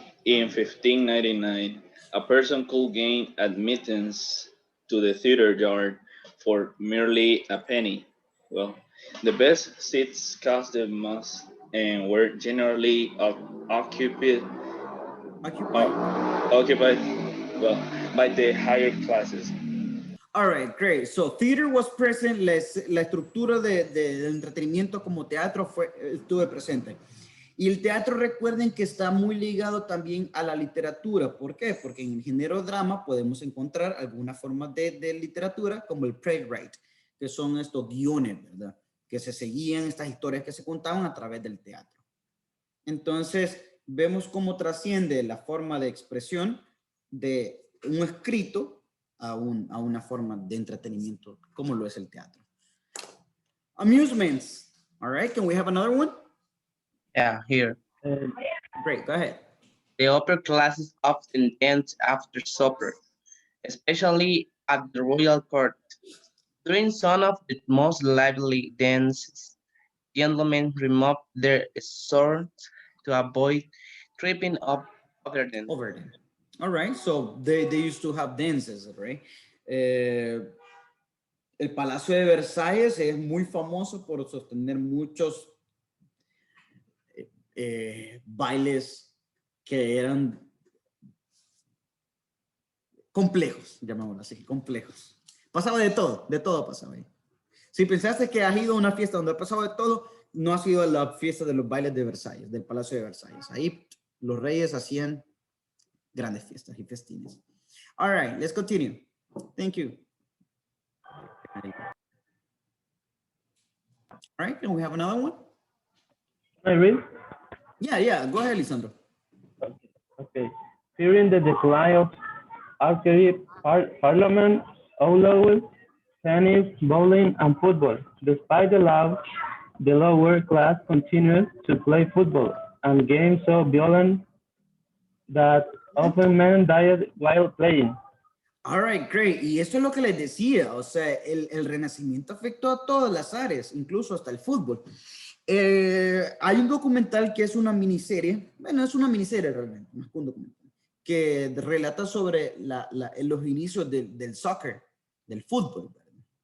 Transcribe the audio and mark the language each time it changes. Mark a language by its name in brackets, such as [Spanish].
[English] In 1599, a person could gain admittance to the theater yard for merely a penny. Well, the best seats cost the most and were generally occupied by the higher classes. All right, great. So theater was present. [Spanish] La estructura de entretenimiento como teatro estuvo presente. Y el teatro, recuerden que está muy ligado también a la literatura. ¿Por qué? Porque en el género drama podemos encontrar algunas formas de literatura como el playwright, que son estos guiones, ¿verdad? Que se seguían, estas historias que se contaban a través del teatro. Entonces, vemos cómo trasciende la forma de expresión de un escrito a una forma de entretenimiento como lo es el teatro. [English] Amusements. All right, can we have another one? Yeah, here. Great, go ahead. The upper classes often danced after supper, especially at the royal court. During some of the most lively dances, gentlemen removed their swords to avoid tripping up over them. All right, so they used to have dances, right? [Spanish] El Palacio de Versalles es muy famoso por sostener muchos bailes que eran complejos, llamémoslo así, complejos. Pasaba de todo pasaba ahí. Si pensaste que has ido a una fiesta donde ha pasado de todo, no has ido a la fiesta de los bailes de Versalles, del Palacio de Versalles. Ahí los reyes hacían grandes fiestas y festines. [English] All right, let's continue. Thank you. All right, can we have another one? I read? Yeah, go ahead, Lisandro. Okay. During the decline of archery, Parliament allowed tennis, bowling, and football. Despite the lower class continues to play football and games so violent that often men died while playing. All right, great. [Spanish] Y esto es lo que les decía, o sea, el Renacimiento afectó a todas las áreas, incluso hasta el fútbol. Hay un documental que es una miniserie, bueno, es una miniserie realmente, más que un documental, que relata sobre los inicios del soccer, del fútbol. ¿Verdad?